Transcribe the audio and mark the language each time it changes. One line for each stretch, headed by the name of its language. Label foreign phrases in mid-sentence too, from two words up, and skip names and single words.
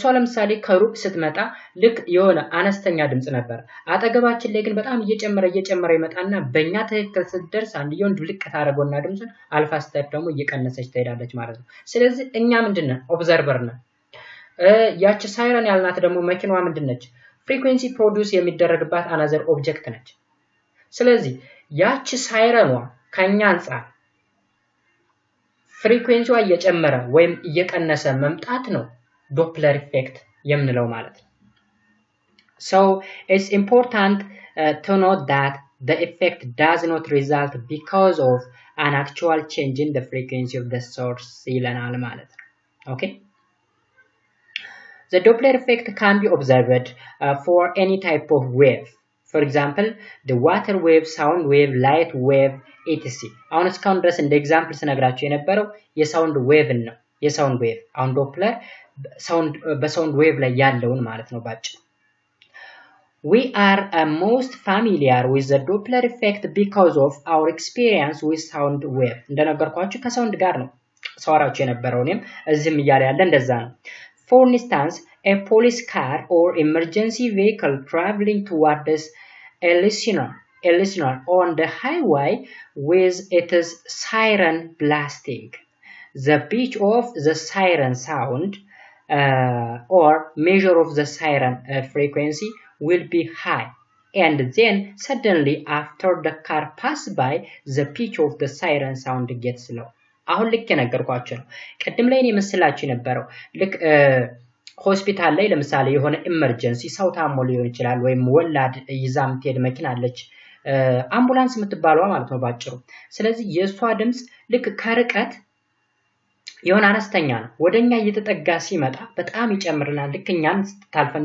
Amharic: ለምሳሌ ከሩቅ ስትመጣ ልክ የሆነ አነስተኛ ድምጽ ነበር አጠገባችን ላይ ግን በጣም እየጨመረ ይመጣና በእኛ ትክክል ስትደርስ አንድየውን ድልቅ ታረጎና ድምጹን አልፋ ስቴፕ ደግሞ እየቀነሰች ትሄዳለች ማለት ነው ስለዚህ እኛ ምንድነው ኦብዘርቨር ነን ያቺ ሳይረን ያልናት ደግሞ መኪናዋ ምንድነች
English: frequency produce
Amharic: የሚደረግባት
English: another object
Amharic: ነች ስለዚህ ያቺ ሳይረኗ ከኛ አንፃር ፍሪኩዌንሲዋ እየጨመረ ወይም እየቀነሰ መምጣት ነው
English: Doppler effect
Amharic: የምንለው ማለት ነው
English: so it's important to note that the effect does not result because of an actual change in the frequency of the source
Amharic: ይለናል ማለት ነው
English: okay the Doppler effect can be observed for any type of wave for example the water wave sound wave light wave etc አሁን
Amharic: እስካሁን ድረስ እንደ ኤግዛምፕል ስነግራችሁ የነበረው
English: sound wave
Amharic: ነው
English: sound wave
Amharic: አሁን ዶፕለር
English: sound wave
Amharic: ላይ ያለውን ማለት ነው ባጭ
English: we are most familiar with the Doppler effect because of our experience with sound wave
Amharic: እንደነገርኳችሁ ከሳውንድ ጋር ነው ሰዋራችሁ የነበረው እኔም እዚህም ይያለ ያለ እንደዛ ነው
English: for instance a police car or emergency vehicle traveling towards a listener a listener on the highway with its siren blasting. The pitch of the siren sound or measure of the siren frequency will be high. And then suddenly after the car pass by, the pitch of the siren sound gets low.
Amharic: አሁን ልክ የነገርኳችሁ ነው። ቀድም ላይ እኔ መስላችሁ የነበረው ልክ ሆስፒታል ላይ ለምሳሌ የሆነ ኢመርጀንሲ ሰው ታሞ ሊሆን ይችላል ወይም ወላድ ይዛ የምትሄድ መኪና አለች አምቡላንስ የምትባለው ማለት ነው ባጭሩ። ስለዚህ የሷ ድምጽ ልክ ከርቀት የሆነ አነስተኛ ነው ወደኛ እየተጠጋ ሲመጣ በጣም ይጨምርናል። ልክ እኛን ስታልፈን